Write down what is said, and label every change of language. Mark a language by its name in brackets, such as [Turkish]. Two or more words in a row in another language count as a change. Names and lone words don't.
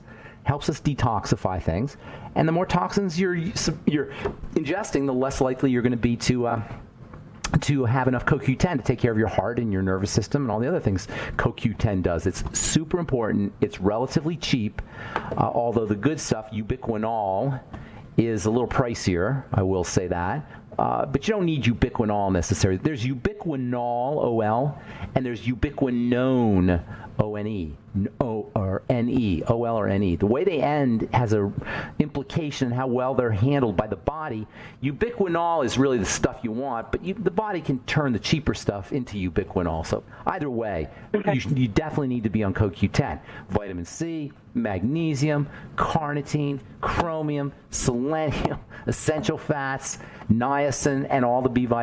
[English] Helps us detoxify things. And the more toxins you're ingesting, the less likely you're going to be to have enough CoQ10 to take care of your heart and your nervous system and all the other things CoQ10 does. It's super important. It's relatively cheap, although the good stuff, ubiquinol, is a little pricier. I will say that. But you don't need ubiquinol necessarily. There's ubiquinol, O-L, and there's ubiquinone, O-N-E, O-R-N-E, O-L or N-E. The way they end has a implication in how well they're handled by the body. Ubiquinol is really the stuff you want, but the body can turn the cheaper stuff into ubiquinol. So either way, you definitely need to be on CoQ10. Vitamin C, magnesium, carnitine, chromium, selenium, essential fats, niacin, and all the B vitamins.